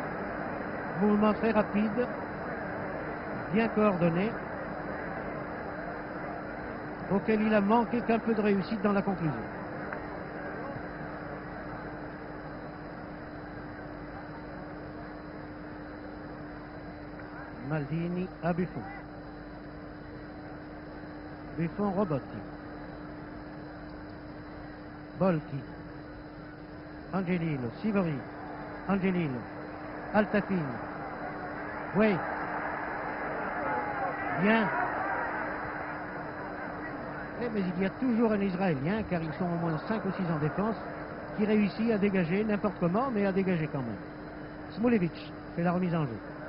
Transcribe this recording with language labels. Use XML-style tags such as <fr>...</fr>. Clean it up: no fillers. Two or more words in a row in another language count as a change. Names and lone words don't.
<fr>Mouvement très rapide, bien coordonné, auquel il a manqué qu'un peu de réussite dans la conclusion. Maldini à Buffon. Buffon, Robotti. Volpi. Angelillo, Sivori. Angelillo. Altafini. Oui. Bien. Mais il y a toujours un Israélien, car ils sont au moins 5 ou 6 en défense, qui réussit à dégager n'importe comment, mais à dégager quand même. Smulevic fait la remise en jeu.</fr>